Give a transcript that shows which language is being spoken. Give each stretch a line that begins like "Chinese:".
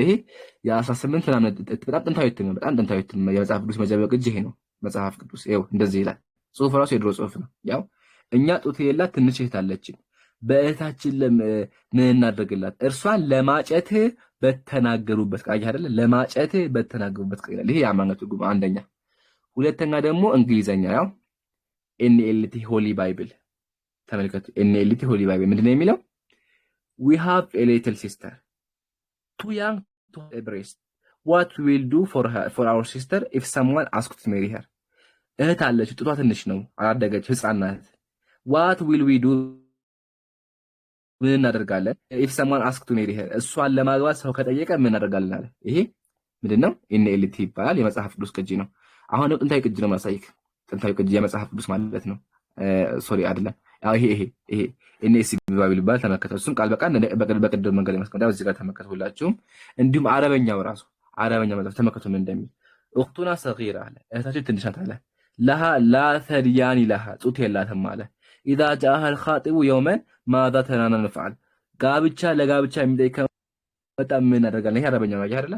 Amharic: ይሄ የ18 ምናምን በጣም ጥንታዊ እትም ነው። በጣም ጥንታዊ እትም የመጽሐፍ ቅዱስ መጀመሪያ ቅጅ ይሄ ነው መጽሐፍ ቅዱስ። ይኸው እንደዚህ ይላል። ጽሁፍ ራሱ የድሮ ጽሁፍ ነው። ያው እኛ ጡት የሌላት ትንሽ እህት አለችን፣ በእህታችን ምን እናደርግላት? እርሷን ለማጨት በተናገሩበት ቃል አይደለ? ለማጨት በተናገሩበት ቃል ይላል። ይሄ የአማርኛ ትርጉም አንደኛ። ሁለተኛ ደግሞ እንግሊዘኛ ያው ኤንኤልቲ ሆሊ ባይብል ተመልከቱ። ኤንኤልቲ ሆሊ ባይብል ምንድነው የሚለው?
English: We have a little sister, too young to have a breast. What will do for our sister if someone asks to marry her?
Amharic: እህት አለች፣ ጡቷ ትንሽ ነው፣ አላደገች፣ ህፃን ናት።
English: What will we do?
Amharic: ምን እናደርጋለን?
English: if someone asks to marry her,
Amharic: እሷን ለማግባት ሰው ከጠየቀ ምን እናደርጋለን አለ። ይሄ ምንድነው? ኤንኤልቲ ይባላል። የመጽሐፍ ቅዱስ ቅጂ ነው። አሁን ጥንታዊ ቅጂ ነው ማሳይክ። ጥንታዊ ቅጂ የመጽሐፍ ቅዱስ ማለት ነው። ሶሪ አይደለም። ይሄ ኤንኤስ ባይብል ይባላል። ተመከተው። እሱን ቃል በቃል በቅድም መንገድ ማስቀመጣው እዚህ ጋር ተመከቱ ሁላችሁም። እንዲሁም አረበኛው ራሱ አረበኛው ማለት ተመከቱ ምን እንደሚል እኽቱና ሰጊራ አለ። እህታችን ትንሽ ናት አለ። ለሃ ላ ተድያኒ ለሃ ጡት የላትም አለ። ኢዛ ጃአሃ አልኻጢቡ የውመን ማዛ ተናና ንፍዓል ጋብቻ ለጋብቻ የሚጠይቀው በጣም ምን እናደርጋለን? ይሄ አረበኛው ነው አይደል?